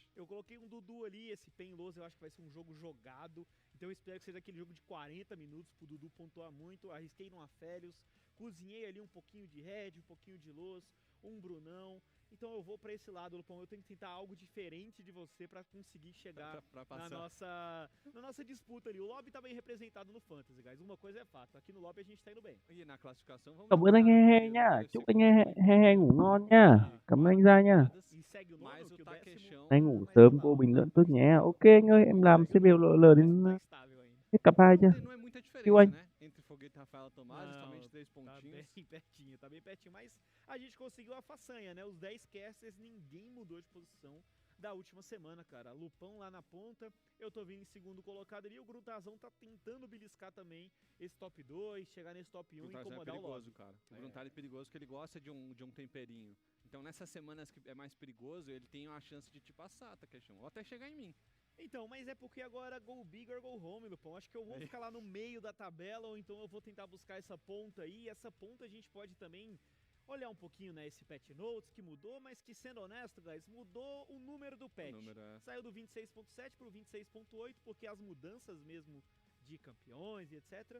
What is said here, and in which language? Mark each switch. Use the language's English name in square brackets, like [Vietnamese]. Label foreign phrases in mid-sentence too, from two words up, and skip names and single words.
[Portuguese] Eu coloquei um Dudu ali, esse Penloso eu acho que vai ser um jogo jogado, então eu espero que seja aquele jogo de 40 minutos pro Dudu pontuar muito, arrisquei no Aphelios, cozinhei ali um pouquinho de Red, um pouquinho de Los, um Brunão. Então eu vou pra esse lado, Lupão. Eu tenho que tentar algo diferente de você pra conseguir chegar na nossa disputa ali. O lobby tá bem representado no Fantasy, guys. Uma coisa é fato, aqui no lobby a gente tá indo bem. E na classificação vamos... [Vietnamese] Cảm ơn anh He nha. Chúc anh He ngủ ngon nha. Cảm ơn anh Gia nha. [Portuguese] E segue o nono, que o décimo... [Vietnamese] Anh ngủ sớm, cô bình luận tốt nhé. Ok anh ơi, em làm CBLL đến hết cặp 2 chưa? [Portuguese] Não é muita Siêu diferença, anh. né? Entre Foguete e Rafaela Tomás, somente 3 pontinhos. Tá bem pertinho, mas a gente conseguiu a façanha, né? Os 10 casters, ninguém mudou de posição da última semana, cara. Lupão lá na ponta, eu tô vindo em segundo colocado ali, o Grutazão tá tentando beliscar também esse top 2, chegar nesse top 1 e incomodar o lobby. Cara. O Gruntar é perigoso porque ele gosta de um temperinho. Então nessas semanas que é mais perigoso, ele tem a chance de te passar, tá, questão? Ou até chegar em mim. Então, mas é porque agora [English] go big or go home, [Portuguese] Lupão. Acho que eu vou ficar lá no meio da tabela, ou então eu vou tentar buscar essa ponta aí. E essa ponta a gente pode também olhar um pouquinho, né, esse [English] patch notes [Portuguese] que mudou, mas que, sendo honesto, guys, mudou o número do patch. Saiu do 26.7 pro 26.8, porque as mudanças mesmo de campeões e etc.